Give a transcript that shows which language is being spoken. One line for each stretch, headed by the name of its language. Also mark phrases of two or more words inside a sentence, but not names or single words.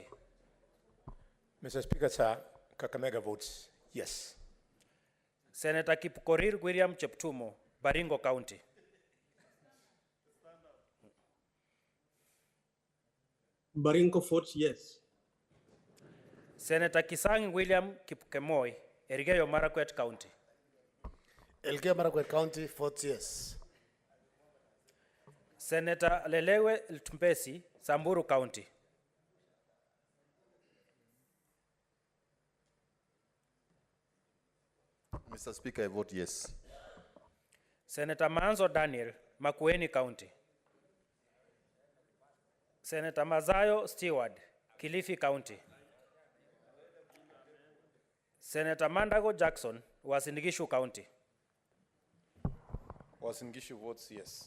English: Mr. Speaker, sir, Kakamega votes yes. Senator Kipkorir William Cheptumo, Baringo County. Baringo votes yes. Senator Kisang William Kipkemoi, Elgeyo Marakwet County. Elgeyo Marakwet County votes yes. Senator Lelewe Tumbesi, Samburu County. Mr. Speaker, I vote yes. Senator Manzo Daniel, Makueni County. Senator Mazayo Stewart, Kilifi County. Senator Mandago Jackson, Uasin Gishu County. Uasin Gishu votes yes.